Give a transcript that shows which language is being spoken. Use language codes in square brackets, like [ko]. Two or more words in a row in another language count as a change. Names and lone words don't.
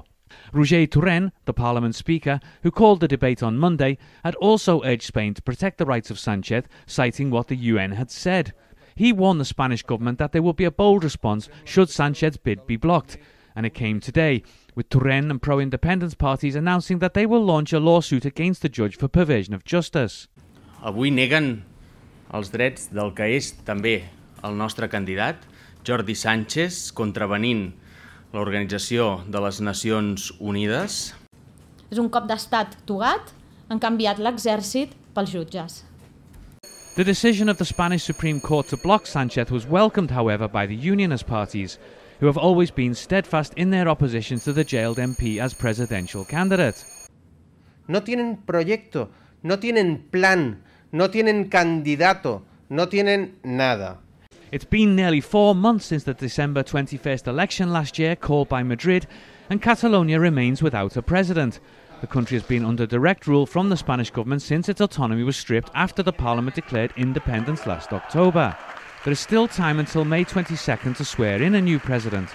[en] Roger Torrent, the Parliament Speaker, who called the debate on Monday, had also urged Spain to protect the rights of Sánchez, citing what the UN had said. He warned the Spanish government that there would be a bold response should Sánchez's bid be blocked. And it came today, with Torrent and pro-independence parties announcing that they will launch a lawsuit against the judge for perversion of justice. [ca] Avui neguen els drets del que és també el nostre candidat, Jordi Sànchez, contravenint l'Organització de les Nacions Unides. És un cop d'estat togat, han canviat l'exèrcit pels jutges. [en] The decision of the Spanish Supreme Court to block Sánchez was welcomed, however, by the unionist parties, who have always been steadfast in their opposition to the jailed MP as presidential candidate. [es] No tienen proyecto, no tienen plan, no tienen candidato, no tienen nada. [en] It's been nearly 4 months since the December 21st election last year called by Madrid, and Catalonia remains without a president. The country has been under direct rule from the Spanish government since its autonomy was stripped after the Parliament declared independence last October. There is still time until May 22nd to swear in a new president.